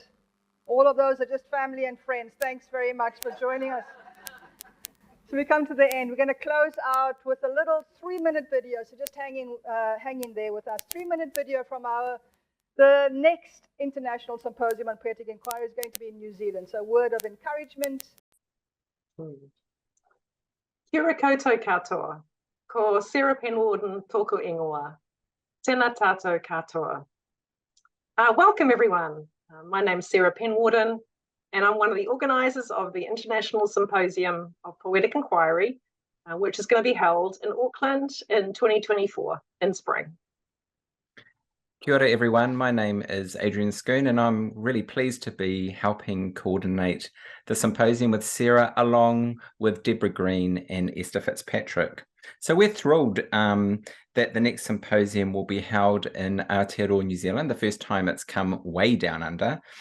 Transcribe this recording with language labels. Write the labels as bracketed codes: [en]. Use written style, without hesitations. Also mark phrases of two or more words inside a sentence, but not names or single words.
[en] All of those are just family and friends. Thanks very much for joining us. So we come to the end. We're going to close out with a little 3-minute video. So just hang in there with us. 3-minute video from the next International Symposium on Poetic Inquiry is going to be in New Zealand. So a word of encouragement. [mi] Kia ora koutou katoa, ko Sarah Penwarden tōku ingoa, tēnā tātou katoa. [en] Welcome everyone. My name's Sarah Penwarden, and I'm one of the organisers of the International Symposium of Poetic Inquiry, which is going to be held in Auckland in 2024 in spring. [mi] Kia ora [en] everyone, my name is Adrian Schoon and I'm really pleased to be helping coordinate the symposium with Sarah along with Deborah Green and Esther Fitzpatrick. So we're thrilled that the next symposium will be held in Aotearoa, New Zealand, the first time it's come way down under.